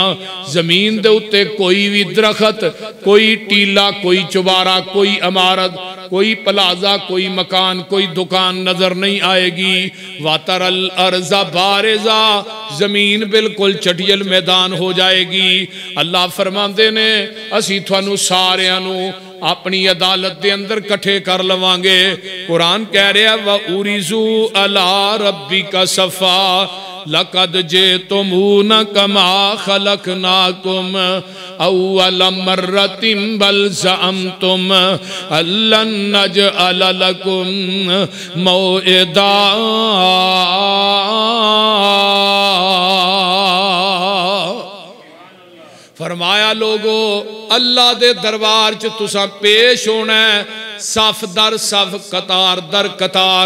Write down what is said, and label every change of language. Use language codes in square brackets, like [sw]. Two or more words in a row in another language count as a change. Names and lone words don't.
[pa] زمین دے اتے کوئی بھی درخت، کوئی ٹیلا، کوئی چوبارہ، کوئی عمارت، کوئی پلازہ، کوئی مکان، کوئی دکان نظر نہیں آئے گی. [ar] وترى الأرض بارزة, [pa] زمین بالکل چٹیل میدان ہو جائے گی. اللہ فرماتے نے اسی تہانوں ساریاں نوں اپنی عدالت دے اندر کٹھے کر لواں گے. قرآن کہہ رہا [ar] وعرضوا على ربك صفا لقد جئتمونا كما خلقناكم أول مرة بل زعمتم ألن نجعل لكم موعدا. [pa] فرمایا لوگو اللہ دے دربار چ تساں پیش ہونا ہے، صف در صف، قطار در قطار.